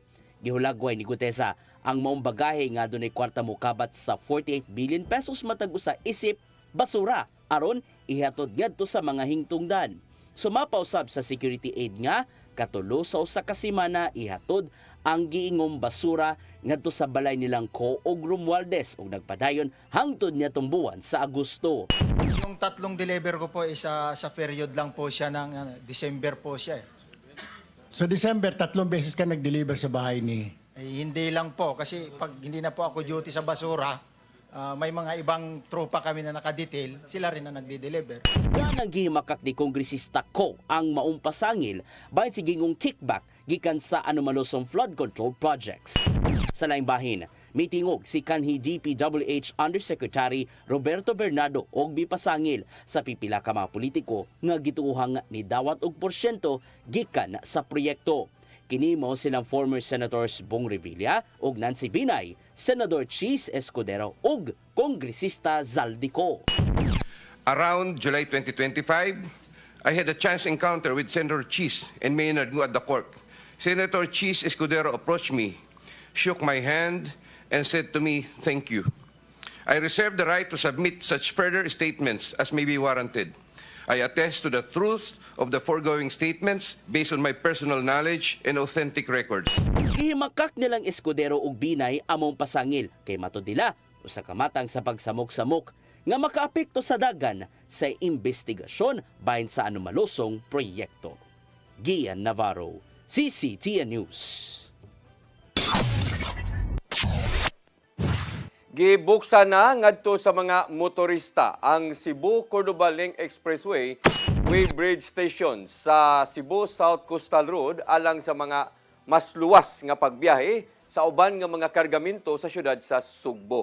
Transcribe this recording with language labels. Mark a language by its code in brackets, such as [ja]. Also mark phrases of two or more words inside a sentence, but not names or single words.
[ceb] Gihulagway ni Guteza ang maong bagahe nga adunay kwarta mokabat sa 48 billion pesos matag usa isip basura aron ihatod ngadto sa mga hingtungdan. Sumapaw sab sa [en] security aid [ceb] nga katulo sa usa ka semana ihatod ang giingong basura ngadto sa balay nilang Ko og Romualdez ug nagpadayon hangtod niadtong buwan sa Agosto. [tl] Yung tatlong deliver ko po is sa period lang po siya ng December po siya. Sa December, 3 beses ka nag-deliver sa bahay ni... Hindi lang po kasi pag hindi na po ako duty sa basura, may mga ibang tropa kami na nakadetail, sila rin na nagde-deliver. [ceb] Yan ang gihimakak ni Kongresista Ko ang maumpasangil bahin si gingong kickback gikan sa anomalosong flood control projects. Sa laing bahin, mitingog si kanhi DPWH Undersecretary Roberto Bernardo og bipasangil sa pipila ka mga politiko nga gituuhang ni dawat og porsyento gikan sa proyekto. Kinimo silang former Senators Bong Revilla ug Nancy Binay, Senador Cheese Escudero ug Kongresista Zaldico. [en] Around July 2025, I had a chance encounter with Senator Cheese and Maynard Ngu at the court. Senator Cheese Escudero approached me, shook my hand, and said to me, "Thank you. I reserve the right to submit such further statements as may be warranted. I attest to the truth of the foregoing statements based on my personal knowledge and authentic records." [ceb] Himakak nilang Escudero ug Binay among pasangil kay matud nila usa ka matang sa pagsamok-samok nga makaapekto sa dagan sa investigasyon bahin sa anomalosong proyekto. Gian Navarro, CCTN News. Gibuksan na ngadto sa mga motorista ang Cebu-Cordoba Link Expressway Weighbridge Station sa Cebu South Coastal Road alang sa mga mas luwas nga pagbiyahe sa uban nga mga kargamento sa syudad sa Sugbo.